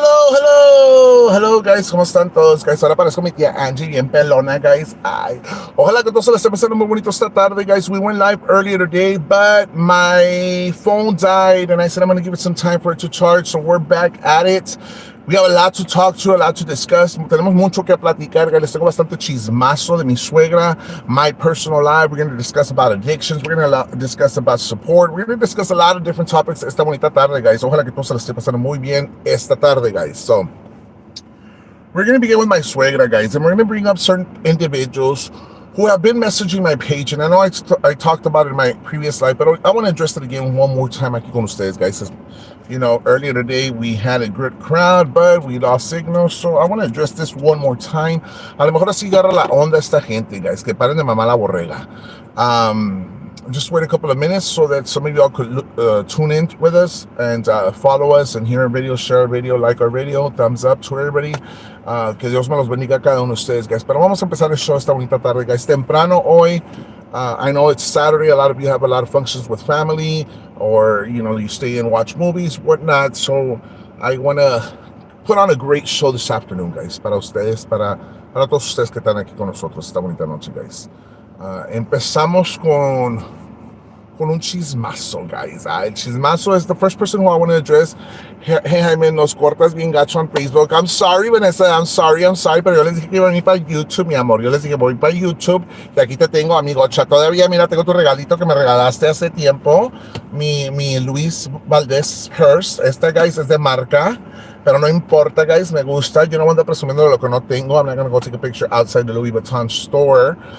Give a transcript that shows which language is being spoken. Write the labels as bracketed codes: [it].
[en] Hello guys, [es] ¿cómo están todos guys? Ahora parezco mi tía Angie bien pelona guys. Ay, ojalá que todos se les esté pasando muy bonito esta tarde guys. [en] We went live earlier today, but my phone died and I said I'm gonna give it some time for it to charge, so we're back at it. We have a lot to talk to, a lot to discuss. [es] Tenemos mucho que platicar, guys. Les tengo bastante chismazo de mi suegra, [en] my personal life. We're going to discuss about addictions. We're going to discuss about support. We're going to discuss a lot of different topics [es] esta bonita tarde, [en] guys. [es] Ojalá que todos se les esté pasando muy bien esta tarde, guys. [en] So, we're going to begin with my suegra, guys, and we're going to bring up certain individuals who have been messaging my page, and I know I talked about it in my previous life, but I want to address it again one more time [es] aquí con ustedes, [en] guys. You know, earlier today we had a good crowd, but we lost signal, so I want to address this one more time. [es] A lo mejor así agarra la onda esta gente, guys, que paren de mamá la borrega. [en] Just wait a couple of minutes so that some of y'all could tune in with us and follow us and hear our video, share our video, like our video, thumbs up to everybody. [es] Que Dios me los bendiga a cada uno de ustedes, guys. Pero vamos a empezar el show esta bonita tarde, guys. Temprano hoy. [en] I know it's Saturday. A lot of you have a lot of functions with family, or you stay and watch movies, whatnot. So I want to put on a great show this afternoon, guys. [es] Para ustedes, para todos ustedes que están aquí con nosotros esta bonita noche, guys. Empezamos con un chismazo, guys. [en] El chismazo is the first person who I want to address. Hey, Jaime, [es] nos cortas bien gacho [en] on Facebook. I'm sorry, Vanessa. I'm sorry. [es] Pero yo les dije que iba a venir para YouTube, mi amor. Yo les dije, voy para YouTube. Y aquí te tengo, amigocha. Todavía, mira, tengo tu regalito que me regalaste hace tiempo. Mi Luis Valdés Purse. Este, guys, es de marca. Pero no importa, guys. Me gusta. Yo no voy a andar presumiendo de lo que no tengo. [en] I'm not going to go take a picture outside the Louis Vuitton store.